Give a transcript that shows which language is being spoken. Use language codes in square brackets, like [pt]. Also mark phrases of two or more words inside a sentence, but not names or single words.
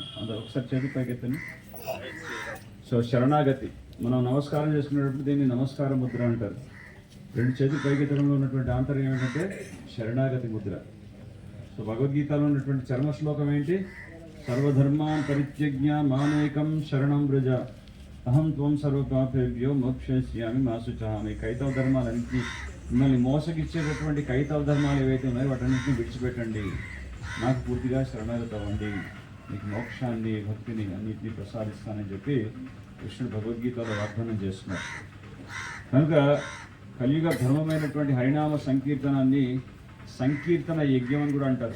[te] అందులో ఒకసారి చేతులు పైకెత్తని. సో శరణాగతి మనం నమస్కారం చేసుకునేటప్పుడు దీన్ని నమస్కార ముద్ర అంటారు. రెండు చేతులు పైకెత్తడంలో ఉన్నటువంటి ఆంతర్యం ఏంటంటే శరణాగతి ముద్ర. సో భగవద్గీతలో ఉన్నటువంటి చర్మ శ్లోకం ఏంటి? [sa] सर्वधर्मान् परित्यज्य मामेकं शरणं व्रज अहं त्वां सर्वपापेभ्यो मोक्षयिष्यामि मा शुचः. [te] మీ కైతవ ధర్మాలన్నింటినీ, మిమ్మల్ని మోసగిచ్చేటటువంటి కైతవ ధర్మాలు ఏవైతే ఉన్నాయో వాటన్నింటినీ విడిచిపెట్టండి, నాకు పూర్తిగా శరణాగతి అవ్వండి, మీకు మోక్షాన్ని భక్తిని అన్నింటినీ ప్రసాదిస్తానని చెప్పి కృష్ణుడు భగవద్గీతలో వాగ్దానం చేస్తున్నారు. కనుక కలియుగ ధర్మమైనటువంటి హరినామ సంకీర్తనాన్ని సంకీర్తన యజ్ఞం అని కూడా అంటారు.